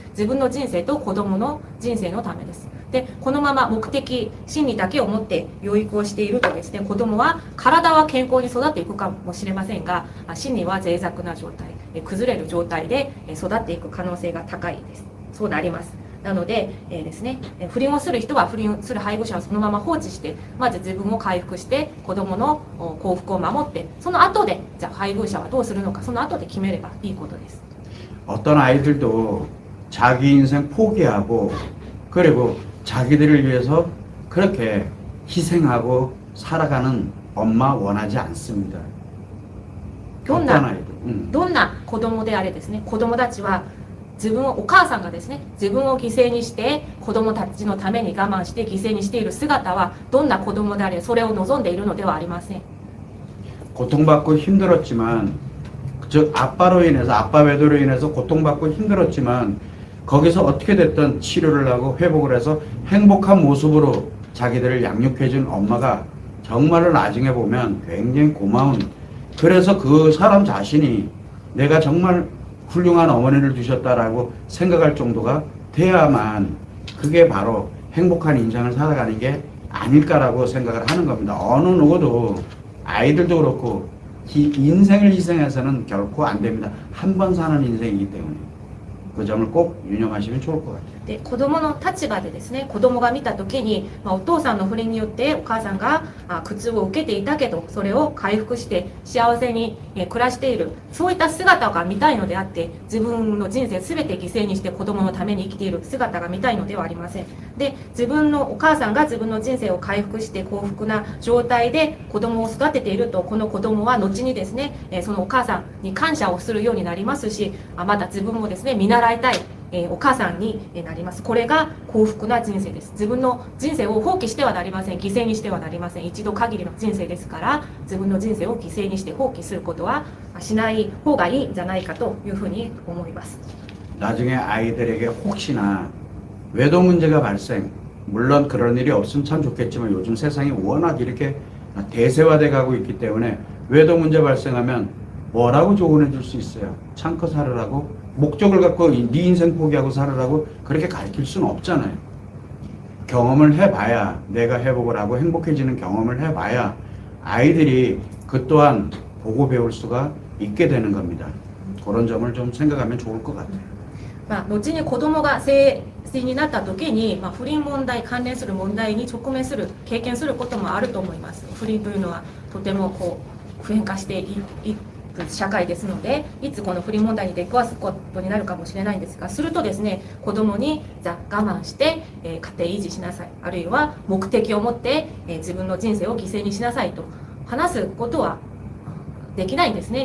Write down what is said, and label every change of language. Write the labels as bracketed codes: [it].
[ja] 自分の人生と子供の人生のためです。で、このまま目的、真理だけを持って養育をしているとですね、子供は体は健康に育っていくかもしれませんが、真理は脆弱な状態、崩れる状態で育っていく可能性が高いです。そうなります。なので、ですね、不倫をする人は不倫する配偶者はそのまま放置して、まず自分を回復して子供の幸福を守って、その後でじゃあ配偶者はどうするのか、その後で決めればいいことです。 [ko] 어떤 아이들도 자기 인생 포기하고 그리고 자기들을 위해서 그렇게 희생하고 살아가는 엄마 원하지 않습니다. [ja] どん [ko] 어떤 [ja] な [ko] 아이들? [ja] どんな子供であれですね、子供たちはお母さんがですね、自分を犠牲にして子供たちのために我慢して犠牲にしている姿はどんな子供であれそれを望んでいるのではありません。 [ko] 고통받고 힘들었지만 즉 아빠 외도로 인해서 고통받고 힘들었지만 거기서 어떻게 됐든 치료를 하고 회복을 해서 행복한 모습으로 자기들을 양육해준 엄마가 정말로 나중에 보면 굉장히 고마운, 그래서 그 사람 자신이 내가 정말 훌륭한 어머니를 두셨다라고 생각할 정도가 돼야만 그게 바로 행복한 인생을 살아가는 게 아닐까라고 생각을 하는 겁니다. 어느 누구도 아이들도 그렇고 인생을 희생해서는 결코 안 됩니다. 한 번 사는 인생이기 때문에 그 점을 꼭 유념하시면 좋을 것 같아요. [ja] で子供の立場でですね、子供が見た時に、お父さんの不倫によってお母さんが苦痛を受けていたけどそれを回復して幸せに暮らしている、そういった姿が見たいのであって、自分の人生全て犠牲にして子供のために生きている姿が見たいのではありません。で、自分のお母さんが自分の人生を回復して幸福な状態で子供を育てていると、この子供は後にですね、そのお母さんに感謝をするようになりますし、また自分もですね見習いたいお母さんになります。これが幸福な人生です。自分の人生を放棄してはなりません。犠牲にしてはなりません。一度限りの人生ですから、自分の人生を犠牲にして放棄することはしない方がいいんじゃないかというふうに思います。 [ko] 나중에 아이들에게 혹시나 외도 문제가 발생, 물론 그런 일이 없으면 참 좋겠지만 요즘 세상이 워낙 이렇게 대세화돼 가고 있기 때문에 외도 문제 발생하면 뭐라고 조언해 줄 수 있어요? 참고 살으라고? 목적을 갖고 네 인생 포기하고 살으라고 그렇게 가르칠 수는 없잖아요. 경험을 해봐야, 내가 회복을 하고 행복해지는 경험을 해봐야 아이들이 그 또한 보고 배울 수가 있게 되는 겁니다. 그런 점을 좀 생각하면 좋을 것 같아요. [ja] 後に子供が成人になった時に、不倫問題関連する問題に直面する経験することもあると思います。不倫というのはとても普遍化していく社会ですので、いつこの不倫問題に出くわすことになるかもしれないんですが、するとですね、子供にじゃあ我慢して、家庭維持しなさい、あるいは目的を持って、自分の人生を犠牲にしなさいと話すことはできないんですね。